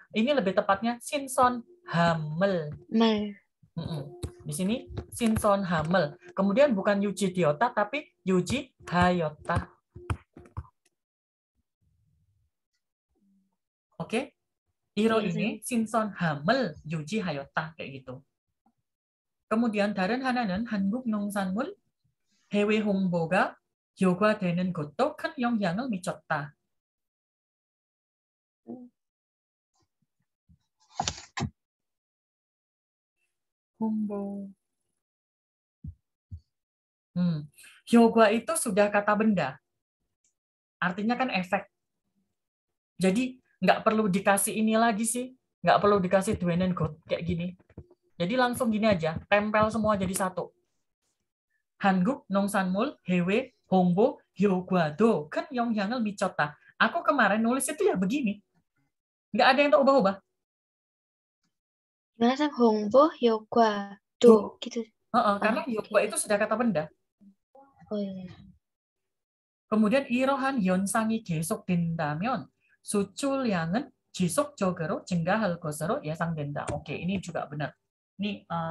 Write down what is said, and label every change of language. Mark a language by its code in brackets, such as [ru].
[id] Ini lebih tepatnya [ko] 신선 함을. [id] Di sini 신선 함을. Kemudian bukan 유지되었다 tapi 유지하였다. Oke? iro ini [ko] 신선 함을 유지하였다 [id] kayak gitu. kemudian [ko] 다른 하나는 한국 농산물 해외 홍보가 효과되는 것도 큰 영향을 미쳤다. 홍보. [id] 효과 itu sudah kata benda. Artinya kan efek. Jadi nggak perlu dikasih ini lagi sih. Nggak perlu dikasih dwenen got kayak gini. Jadi langsung gini aja. Tempel semua jadi satu. [ko] 한국 농산물 해외 홍보 효과도 큰 영향을 미쳤다. [id] Aku kemarin nulis itu ya begini. Nggak ada yang tak ubah-ubah. Gimana sih [ko] 홍보 효과도 [id] gitu. Karena 효과 itu sudah kata benda. Oh iya. kemudian [ko] 이러한 현상이 계속된다면 수출량은 지속적으로 증가할 것으로 예상된다. [id] Oke, ini juga benar. Ini